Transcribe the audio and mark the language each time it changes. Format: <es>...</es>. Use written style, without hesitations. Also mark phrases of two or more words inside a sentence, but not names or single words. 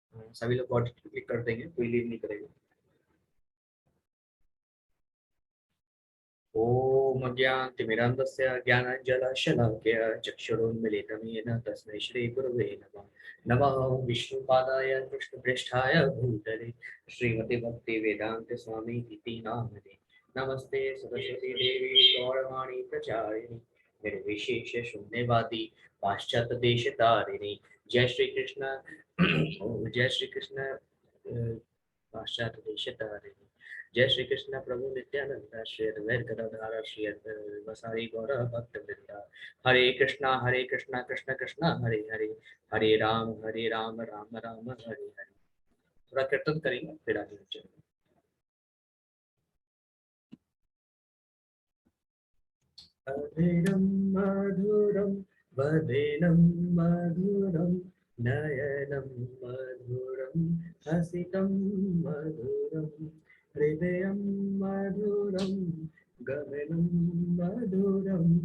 <hi>सभी लोग बॉडी क्लिक कर देंगे, कोई लीव नहीं करेगा।</hi> <sa>ओम अज्ञानतिमिरान्धस्य ज्ञानाञ्जनशलाकया चक्षुरुन्मीलितं येन तस्मै श्रीगुरवे नमः। नमः विष्णुपादाय कृष्णप्रेष्ठाय भूतले श्रीमते भक्तिवेदान्त स्वामी इति नामने। नमस्ते सरस्वती देवी गौरवाणी प्रचारिणी निर्विशेष शून्यवादी पाश्चात्य देश तारिणी।</sa> <hi>जय श्री कृष्ण। जय श्री कृष्ण।</hi> <sa>पाश्चात्य देश तारिणी। जय श्री कृष्ण प्रभु नित्यानंद श्री अद्वैत गदाधर श्री वसारी गौर भक्त वृंदा। हरे कृष्णा कृष्ण कृष्ण हरे हरे, हरे राम राम राम हरे हरे।</sa> <hi>थोड़ा कीर्तन करेंगे फिर आगे चलेंगे।</hi> <sa>अधीरम मधुरम वदेनम मधुरम नयनम मधुरम हसितम मधुरम हृदयं मधुरं गगनं मधुरं</sa>